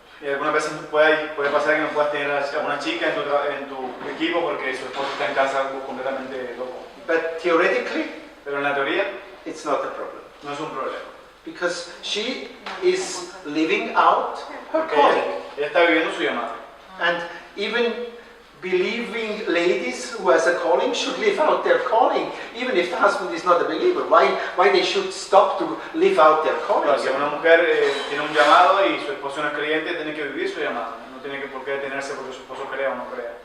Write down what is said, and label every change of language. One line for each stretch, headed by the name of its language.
Spanish: Y algunas veces puede pasar que no puedas tener a una chica en tu equipo porque su esposo está en casa completamente loco.
English: But theoretically,
Spanish: Pero en la teoría
English: it's not a problem
Spanish: no es un problema.
English: because she is living out her
Spanish: Porque
English: calling.
Spanish: ella está viviendo su llamado.
English: And even believing ladies who has a calling should live out their calling, even if the husband is not a believer. Why they should stop to live out their calling?
Spanish: Claro, si una mujer tiene un llamado y su esposo no es creyente, tiene que vivir su llamado. No tiene por qué detenerse porque su esposo crea o no crea.